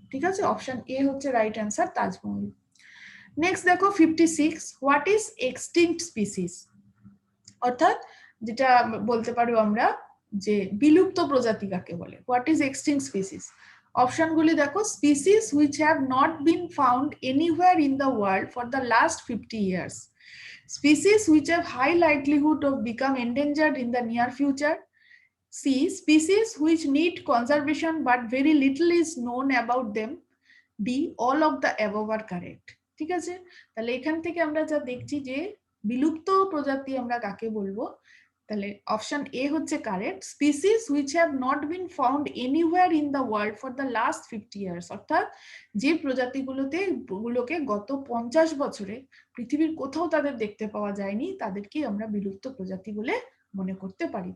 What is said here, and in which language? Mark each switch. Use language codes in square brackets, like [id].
[bn] ঠিক আছে, option A হচ্ছে রাইট অ্যান্সার, তাজমহল। নেক্সট দেখো 56, [en] what is extinct species, [bn] অর্থাৎ যেটা বলতে পারো আমরা যে বিলুপ্ত প্রজাতি কাকে বলে, হোয়াট ইজ এক্সটিংক্ট স্পিসিস। অপশনগুলি দেখো, [en] Species which have not been found anywhere in the world for the last 50 years, Species which have high likelihood of become endangered in the near future. C. Species which need conservation but very little is known about them. D. All of the above are correct. [bn] ঠিক আছে, তাহলে এখান থেকে আমরা যা দেখছি যে বিলুপ্ত প্রজাতি আমরা কাকে বলবো, তাহলে অপশন এ হচ্ছে correct, [en] species which have not been found anywhere in the world for the last 50 years, [bn] অর্থাৎ যে প্রজাতিগুলোকে গত 50 বছরে পৃথিবীর কোথাও তাদের দেখতে পাওয়া যায়নি, তাদেরকে আমরা বিলুপ্ত প্রজাতি বলে মনে করতে পারি।